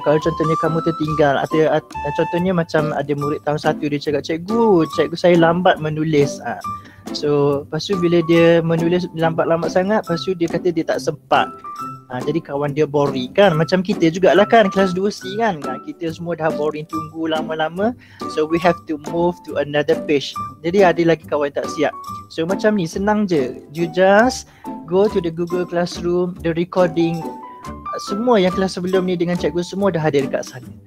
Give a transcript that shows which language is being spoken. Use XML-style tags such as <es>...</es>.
<ms>Kalau contohnya kamu tertinggal, contohnya macam ada murid tahun 1 dia cakap, cikgu saya lambat menulis. So lepas tu bila dia menulis lambat-lambat sangat, lepas tu dia kata dia tak sempat. Jadi kawan dia boring kan. Macam kita jugalah kan, kelas 2C kan. Kita semua dah boring tunggu lama-lama.</ms> <en>So we have to move to another page.</en> <ms>Jadi ada lagi kawan tak siap.</ms> <en>So</en> <ms>macam ni, senang je.</ms> <en>You just go to the Google Classroom, the recording.</en> <ms>Semua yang kelas sebelum ni dengan cikgu semua dah ada dekat sana.</ms>